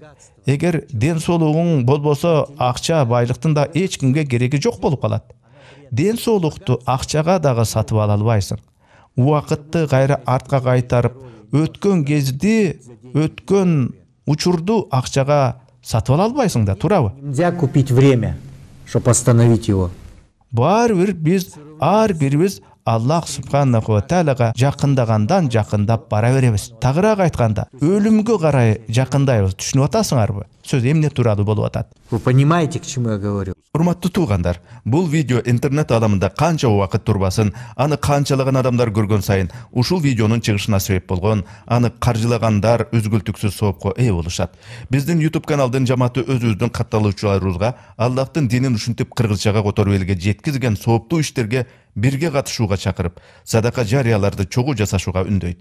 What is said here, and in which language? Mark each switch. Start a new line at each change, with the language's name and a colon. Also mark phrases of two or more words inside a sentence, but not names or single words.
Kyrgyz: Эгер ден соолугуң болбосо, акча, байлыктын да эч кимге кереги жок болуп калат. Ден соолукту акчага дагы сатып ала албайсың. Убакытты кайра артка кайтарып, өткөн кезди, өткөн учурду акчага сатып ала албайсың да, туурабы?
Russian: Нельзя купить время, чтобы остановить его.
Kyrgyz: Баары биз ар бирибиз Аллах
Arabic: سبحانه وتعالى
Kyrgyz: жакындагандан жакындап бара беребиз. Тагыраак айтканда, өлүмгө карай жакындайбыз. Түшүнүп атасыңарбы? Сөз эмне тууралуу болуп атат?
Russian: Вы понимаете, к чему я говорю?
Kyrgyz: Урматтуу туугандар, бул видео интернет аламында канча убакыт турбасын, аны канчалаган адамдар көргөн сайын ушул видеонун чыгышына себеп болгон, аны каржылагандар үзгүлтүксүз соопко ээ болушат. Биздин YouTube каналдын жамааты өзүбүздүн катталуучуларыбызга Аллахтын динин ушинтип кыргызчага которуп элге жеткизген сооптуу иштерге бирге катышууга чакырып, садака жарыяларды чогуу жасашууга үндөйт.